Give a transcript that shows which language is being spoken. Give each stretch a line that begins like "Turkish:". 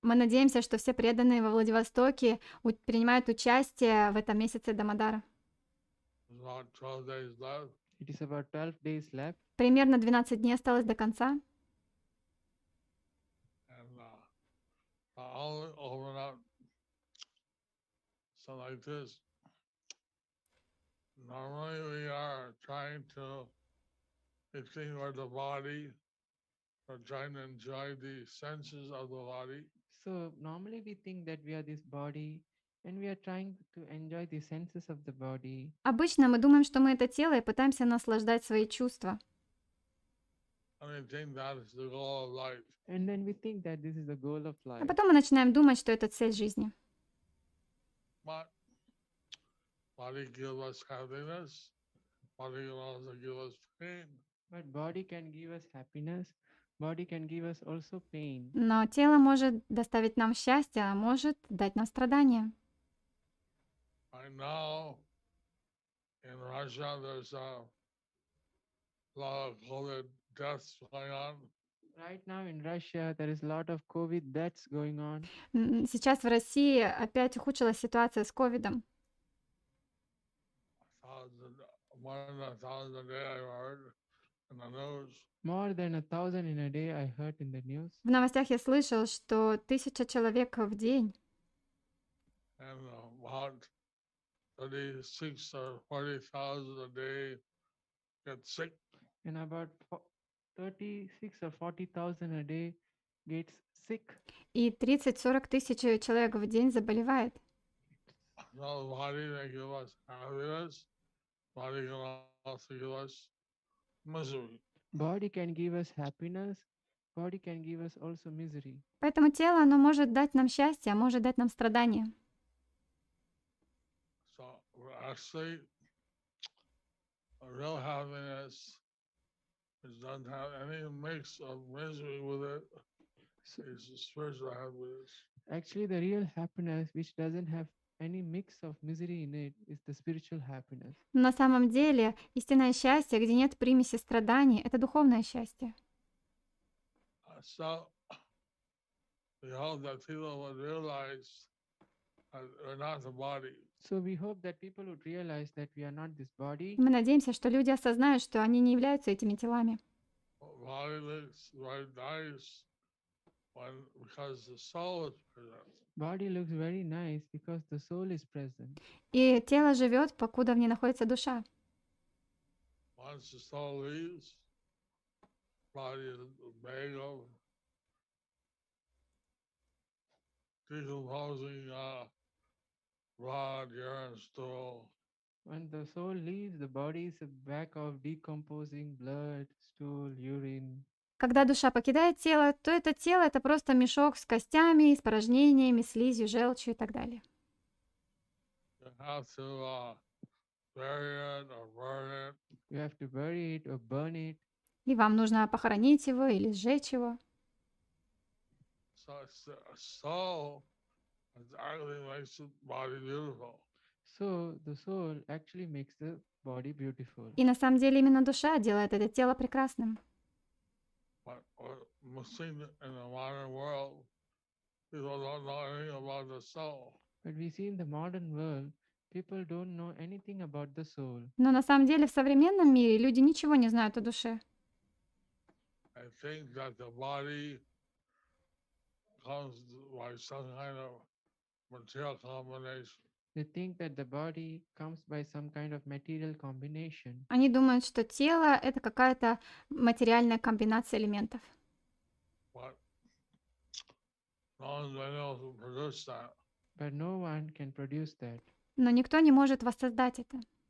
Russian: Мы надеемся, что все преданные во Владивостоке принимают участие в этом месяце Дамодара.
English: About 12 days left. It is about 12 days left.
Russian: Примерно 12 дней осталось до конца.
English: And I'll open up so like this. Normally we are trying to extinguish the body or trying to enjoy the senses of the body. So normally we think that we are this body and we are trying to enjoy the senses of the body.
Russian: Обычно мы думаем, что мы это тело и пытаемся наслаждать свои чувства.
English: And we think that is the goal of life. And then we think that this is the goal of
Russian: А
English: life.
Russian: потом мы начинаем думать, что это цель жизни.
English: But body gives us happiness, body can also give us pain. But body can give us happiness. Body can give us also pain.
Russian: Но тело может доставить нам счастье, а может дать нам страдания.
English: Right now, in Russia, there's a lot of COVID deaths going on. Right now in Russia, there is a lot of COVID deaths going on.
Russian: Сейчас в России опять ухудшилась ситуация с ковидом.
English: More than 1,000 a day I heard in the news. More than 1,000 in a day, I heard in the news.
Russian: В новостях я слышал, что 1000 человек в день.
English: And about 36 or 40,000 a day get sick. And about 36 or 40,000 a day gets sick.
Russian: И 30-40 тысяч человек в день заболевает.
English: So the body may give us happiness, body can also give us misery. Body can give us happiness. Body can give us also misery.
Russian: Поэтому тело, оно может дать нам счастье, а может дать нам страдания.
English: So actually, real happiness doesn't have any mix of misery with it. It's a spiritual happiness. Actually, the real happiness, which doesn't have any mix of misery in it, is the spiritual happiness.
Russian: На самом деле, истинное счастье, где нет примеси страданий, это духовное счастье.
English: So we hope that people would realize that we're not the body. So we hope that people would realize that we are not this body.
Russian: Мы надеемся, что люди осознают, что они не являются этими телами.
English: Body looks very nice because the soul is present. Body looks very nice because the soul is present.
Russian: И тело живет, покуда в ней находится душа.
English: Once the soul leaves, body is a bag of decomposing blood, urine, stool. When the soul leaves, the body is a bag of decomposing blood, stool, urine.
Russian: Когда душа покидает тело, то это тело — это просто мешок с костями, испражнениями, слизью, желчью и так далее.
English: You have to bury it or burn it. You have to bury it or burn it.
Russian: И вам нужно похоронить его или сжечь его.
English: So it's the soul It actually makes the body beautiful. So the soul actually makes the body beautiful.
Russian: И на самом деле именно душа делает это тело прекрасным.
English: But we're missing in the modern world, people don't know anything about the soul. But we see in the modern world, people don't know anything about the soul.
Russian: Но на самом деле в современном мире люди ничего не знают о душе.
English: I think that the body comes by some kind of material combination. They think that the body comes by some kind of material combination.
Russian: Они думают, что тело — это какая-то материальная комбинация элементов.
English: But no one's been able to produce that. But no one can produce that.
Russian: Но никто не может воссоздать это.